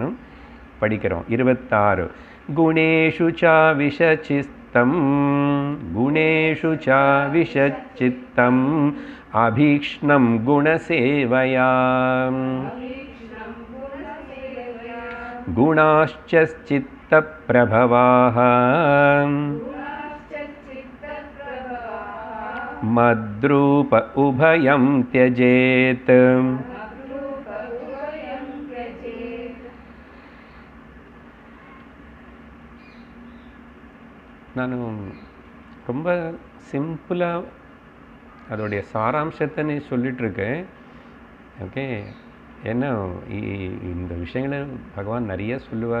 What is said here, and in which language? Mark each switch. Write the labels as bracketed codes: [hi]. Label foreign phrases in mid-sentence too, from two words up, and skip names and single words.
[sa] படிக்கிறோம் 26. गुणेषु च विषच्चित्तम्, गुणेषु च विषच्चित्तम् अभीक्ष्णं गुणसेवया குணாश्च चित्तप्रभवाः मद्रूप उभयं त्यजेत्. [ta] நான் ரொம்ப சிம்பிளாக அதோடைய சாராம்சத்தை சொல்லிகிட்ருக்கேன். ஓகே, ஏன்னா இந்த விஷயங்களை பகவான் நிறைய சொல்லுவார்.